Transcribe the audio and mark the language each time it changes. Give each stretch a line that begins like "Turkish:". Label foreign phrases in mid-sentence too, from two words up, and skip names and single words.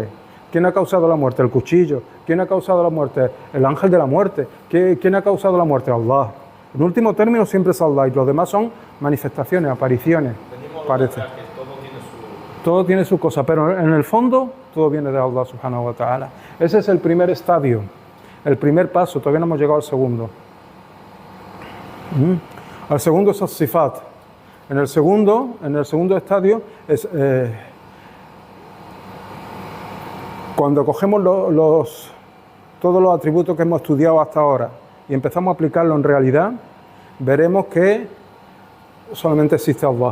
Spanish: ¿Quién ha causado la muerte? El cuchillo. ¿Quién ha causado la muerte? El ángel de la muerte. ¿Quién ha causado la muerte? Allah. En último término siempre es Allah y los demás son manifestaciones, apariciones. Parece. Todo tiene su cosa, pero en el fondo todo viene de Allah
Arabic: سبحانه وتعالى.
Spanish: Ese es el primer estadio, el primer paso, todavía no hemos llegado al segundo. Al segundo es as-sifat. En el segundo estadio es cuando cogemos todos los atributos que hemos estudiado hasta ahora y empezamos a aplicarlo en realidad, veremos que solamente existe Allah.